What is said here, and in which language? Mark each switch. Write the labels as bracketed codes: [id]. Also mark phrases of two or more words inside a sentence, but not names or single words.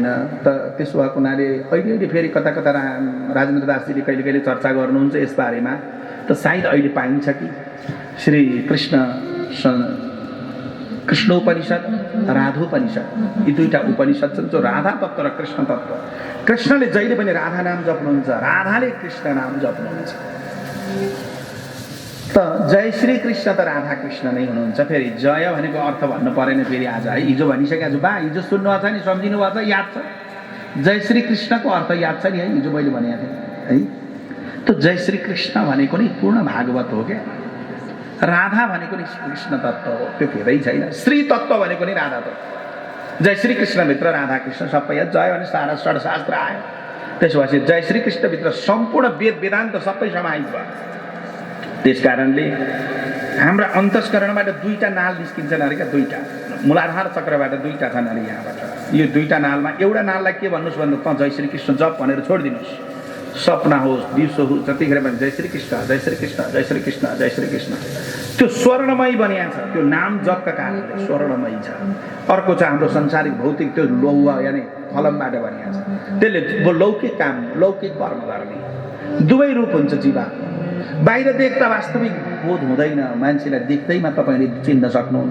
[ne] त त्यसो भएको हुनाले अहिले फेरि कता कता राजेन्द्र दासजीले कहिले कहिले चर्चा गर्नुहुन्छ यस बारेमा। त सायद अहिले पाइन्छ कि श्री कृष्णोपनिषद, राधोपनिषद, यी दुईटा उपनिषद छन् जो राधा तत्त्व र कृष्ण तत्त्व। कृष्णले जहिले पनि राधा नाम जप्नुहुन्छ, राधाले कृष्ण नाम जप्नुहुन्छ। त जय श्री कृष्ण त राधा कृष्ण नै हुनुहुन्छ। फेरि जय भनेको अर्थ भन्नु परेन फेरि आज है, हिजो भनिसकेको छु। बा हिजो सुन्नुभएको छ नि, सम्झिनु भएको छ, याद छ? जय श्री कृष्णको अर्थ याद छ नि है, हिजो मैले भनेको थिएँ है। त जय श्री कृष्ण भनेको नि पूर्ण भागवत हो क्या। राधा भनेको नि कृष्ण तत्त्व हो, त्यो फेरै छैन। श्री तत्त्व भनेको नि राधा तत्त्व। जय श्री कृष्णभित्र राधा कृष्ण सबै, जय भने सारा षड्शास्त्र आयो। त्यसपछि जय श्री कृष्णभित्र सम्पूर्ण वेद वेदान्त सबै समाहित भयो। त्यस कारणले हाम्रा अन्तस्करणबाट दुईटा नाल निस्किन्छन् अरे क्या, दुईटा मूलाधार चक्रबाट दुईटा छन् अरे यहाँबाट। यो दुईटा नालमा एउटा नाललाई के भन्नुहोस् भन्दा त जय श्री कृष्ण जप भनेर छोडिदिनुहोस्। सपना होस्, दिउँसो होस्, जतिखेर पनि जय श्री कृष्ण, जय श्री कृष्ण, जय श्री कृष्ण, जय श्री कृष्ण। त्यो स्वर्णमय बनिएको छ, त्यो नाम जपका कारणले स्वर्णमय छ। अर्को छ हाम्रो संसारिक भौतिक, त्यो लौह यानि फलमबाट बनिएको छ। त्यसले लौकिक काम, लौकिक कर्म गर्ने दुवै रूप हुन्छ जीवात्मा। बाहिर देख्दा वास्तविक बोध हुँदैन, मान्छेलाई देख्दैमा तपाईँले चिन्न सक्नुहुन्न।